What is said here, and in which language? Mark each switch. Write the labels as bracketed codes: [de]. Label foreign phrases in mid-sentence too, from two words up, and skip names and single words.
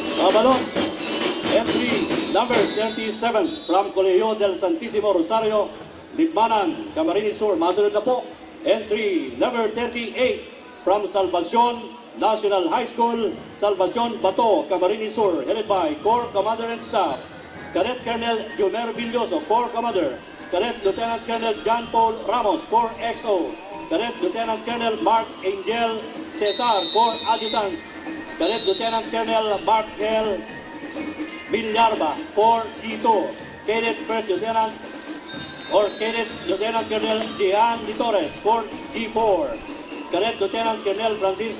[en] Babalos, entry number 37 from Colegio del Santísimo Rosario, Libmanan, Camarines Sur. [bik] Masunod na po, entry number 38 from Salvacion National High School, Salvacion Bato, Camarines Sur, [en] headed by Corps Commander and Staff, Cadet Colonel Jumer Villoso, Corps Commander, Cadet Lieutenant Colonel John Paul Ramos, Corps XO, Cadet Lieutenant Colonel Mark Angel Cesar, Corps Adjutant, Cadet Lieutenant Colonel Mark L. Villarba, Corps G2, Cadet First Lieutenant Cadet Lieutenant Colonel Jehan Di Torres, Corps G4, Cadet Lieutenant Colonel Francis